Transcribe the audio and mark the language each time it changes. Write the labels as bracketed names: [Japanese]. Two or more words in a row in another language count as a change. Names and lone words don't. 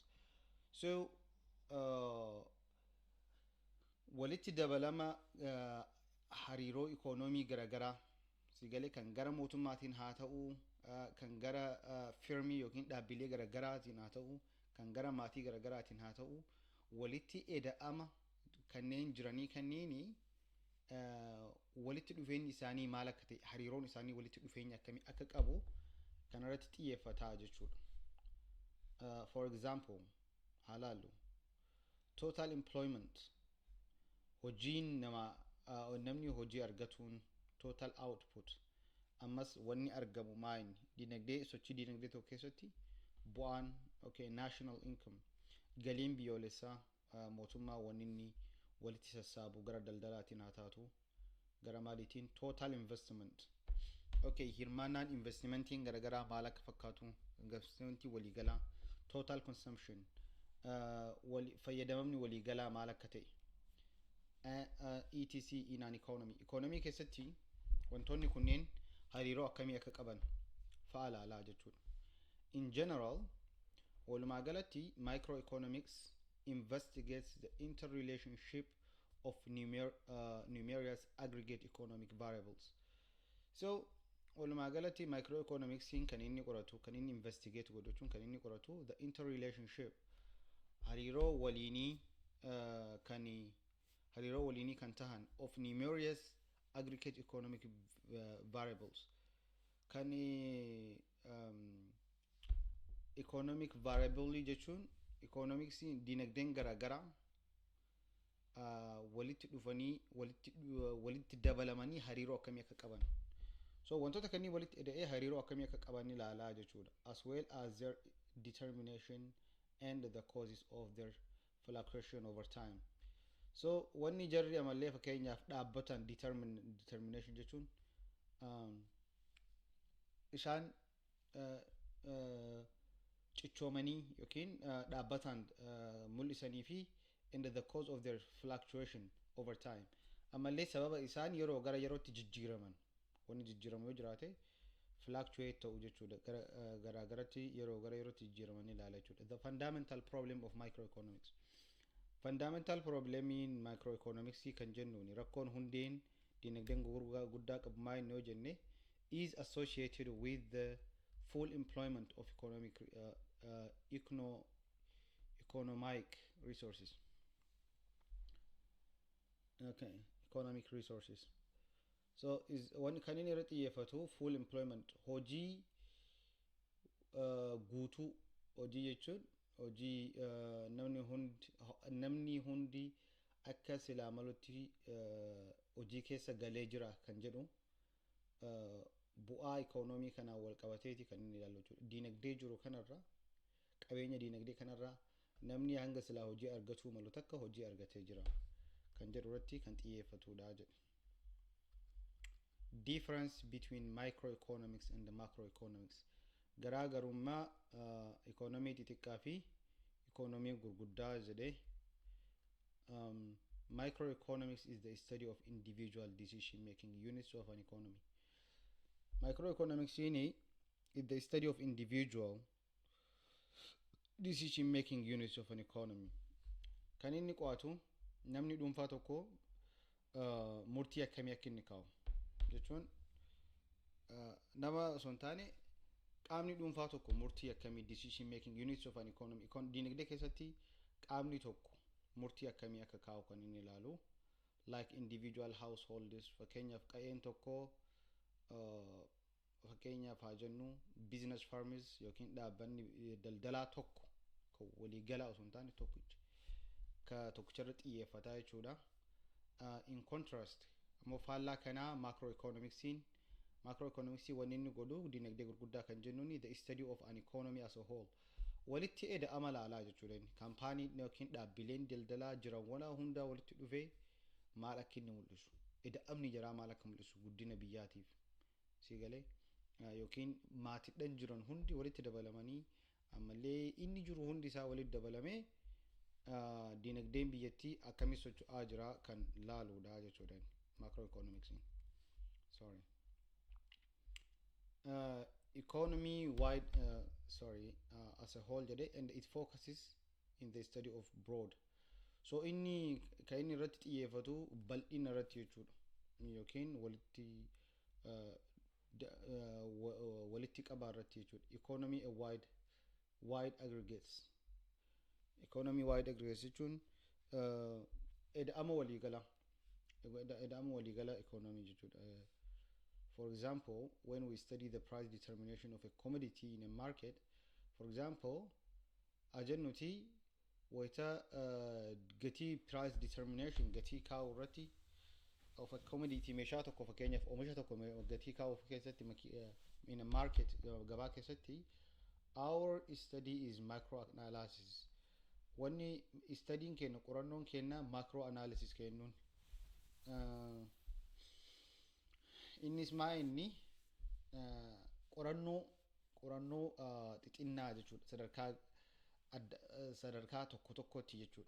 [Oromo] So walitti dabalama hariiroo economy garagaraa sigalee kan gara mootummaatiin haa ta'u kan gara firmii yookiin dhaabbilee garagaraatiin haa ta'u kan gara maatii garagaraatiin haa ta'u walitti eda'ama kanneen jiranii kanneeni walitti dhufeenyi isaanii maal akka ta'e hariiroon isaanii walitti dhufeenya akkamii akka qabu kan irratti xiyyeeffataa jechuudha. [English] For example [Oromo] haa laallu [English] total employment [Oromo] hojiin namni hojii argatuun [English] total output [Oromo] ammas wanni argamu maayin dinagdee sochii dinagdee tokko keessatti bu'aan [English] national income [Oromo] galiin biyyoolessaa mootummaa wanni inni walitti sassaabu gara daldalaatiin haa taatu gara maaliitiin [English] total investment [Oromo] hirmaannaan investmentiin garagaraa maal akka fakkaatu investmentii waliigalaa [English] total consumption [Oromo] fayyadamamni waliigalaa maal akka ta'e [English] etc in an economy [Oromo] keessatti wantoonni kunneen hariiroo akkamii akka qaban fa'a laalaa jechuudha. [English] In general [Oromo] walumaa galatti [English] microeconomics investigates the interrelationship of numerous aggregate economic variables. [Oromo] So walumaa galatti microeconomics kan inni qoratu kan inni investigate godhachuun kan inni qoratu [English] the interrelationship [Oromo] hariiroo waliinii kan tahan [English] of numerous aggregate economic variables [Oromo] kan [English] economic variable [Oromo] jechuun economics dinagdeen garagaraa walitti dhufanii walitti dabalamanii hariiroo akkamii akka qaban. So wantoota kanneen walitti eda'ee hariiroo akkamii akka qaban ilaalaa jechuudha, [English] as well as their determination and the causes of their fluctuation over time. [Oromo] So wanni jarri amallee fakkeenyaaf dhaabbatan determination jechuun isaan cichoomanii yookiin dhaabbatan mul'isanii fi [English] and the cause of their fluctuation over time [Oromo] amallee sababa isaan yeroo gara yerootti jijjiiraman wanni jijjiiramu yoo jiraate fluctuate ta'u jechuudha gara garatti yeroo gara yerootti jijjiiraman ilaala jechuudha. [English] The fundamental problem of microeconomics. Fundamental problem in microeconomics [Oromo] kan jennuuni rakkoon hundeen dinagdeen guddaa qabu maal yoo jenne [English] is associated with the full employment of economic resources. Economic resources. So is one [Oromo] kan inni irratti xiyyeeffatu [English] full employment [Oromo] hojii guutuu hojii jechuun hojii namni hundi akka silaa malutti hojii keessa galee jira kan jedhu bu'aa economy kana wal qabateeti kan inni ilaalu jechuudha. Dinagdee jiru kanarra qabeenya dinagdee kanarra namni hanga silaa hojii argachuu malu takka hojii argatee jira kan jedhu irratti kan xiyyeeffatudha jedhe. [English] difference between microeconomics and the macroeconomics. [Oromo] Garaagarummaa economy xixiqqaa fi economy gurguddaa jedhee [English] microeconomics is the study of individual decision making units of an economy. Microeconomics is the study of individual decision making units of an economy. [Oromo] Kan inni qo'atu namni dhuunfaa tokko murtii akkamii akka inni kaa'u jechuun nama osoo hin taane qaamni dhuunfaa tokko murtii akkamii [English] decision making units of an economy [Oromo] dinagdee keessatti qaamni tokko murtii akkamii akka kaa'u kan inni ilaalu [English] like individual households [Oromo] fakkeenyaaf qa'een tokko fakkeenyaaf haa jennu [English] business firms [Oromo] yookiin dhaabbanni daldalaa tokko waliigalaa osoo hin taane tokkicha ka tokkicharra xiyyeeffataa jechuudha. [English] In contrast [Oromo] ammoo faallaa kanaa macroeconomicsiin wanni inni godhu dinagdee gurguddaa kan jennuun [English] the study of an economy as a whole [Oromo] walitti eda'ama laalaa jechuudha. Kaampaanii yookiin dhaabbileen daldalaa jiran walaa hundaa walitti dhufee maal akka inni mul'isu eda'amni jiraa maal akka mul'isu guddina biyyaatiif siigalee yookiin maatiidhaan jiran hundi walitti dabalamanii ammallee inni jiru hundi isaa walitti dabalamee dinagdeen biyyattii akkamitti socho'aa jira kan laaluudha jechuudha macroeconomics. [English] Sorry. Economy wide as a whole jedhe and it focuses in the study of broad. [Oromo] So inni kan inni irratti xiyyeeffatu bal'ina irratti jechuudha yookiin walitti qabaa irratti jechuudha. [English] Economy a wide aggregates. Economy wide aggregates [Oromo] jechuun eda'ama waliigala economy jechuudha. [English] For example, when we study the price determination of a commodity in a market, for example, [Oromo] ajennuti wayita gatii [English] price determination [Oromo] gatii kaa'u irratti [English] of a commodity [Oromo] meeshaa tokko fakkeenyaaf oomisha tokko gatii kaa'u keessatti [English] in a market [Oromo] gabaa keessatti [English] our study is macro analysis. [Oromo] Wanni studying kenna qorannoon kenna [English] macro analysis [Oromo] kennuun innis maa inni qorannoo xixinnaa jechuudha sadarkaa tokko tokkotti jechuudha.